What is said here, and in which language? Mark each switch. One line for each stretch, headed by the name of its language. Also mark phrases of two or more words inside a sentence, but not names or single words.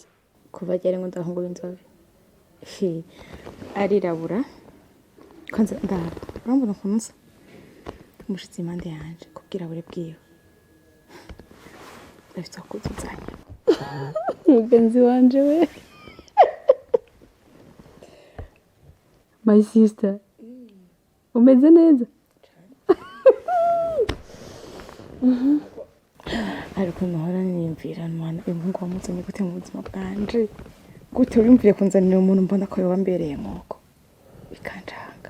Rundi: Kuva ryari ngo ndahungu inzobe. Arirabura. Kwanza ndaba. Urambona ukuntu umushitsi impande yanje kubwirabure bwiwe. Ndafite kuzuzanya. Mugenzi wanje we.
English: My sister.
Rundi: Umeze neza? Ariko nahora niyumvira mwana umuhungu wamuzanye gute mu buzima bwanje. Gute urumviye kunzanira umuntu mbona ko yambereye nkoko. Bikanjanga.